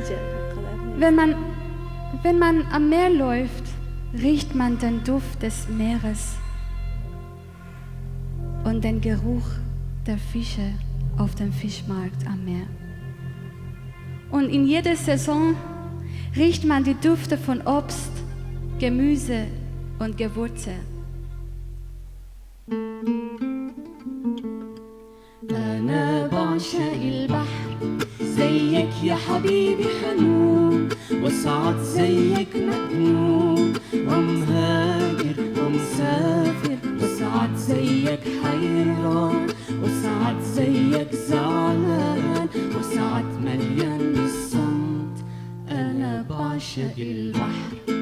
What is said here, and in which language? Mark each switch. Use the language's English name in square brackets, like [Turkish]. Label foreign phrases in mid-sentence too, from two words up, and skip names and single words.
[German] Wenn man am Meer läuft, riecht man den Duft des Meeres und den Geruch der Fische auf dem Fischmarkt am Meer. Und in jeder Saison riecht man die Düfte von Obst, Gemüse und Gewürze. [Arabic] أنا بعشق البحر زيك يا حبيبي حنون وسعد زيك مجنون ومهاجر ومسافر وسعد زيك حيران وسعد زيك زعلان وسعد مليان بالصمت أنا بعشق البحر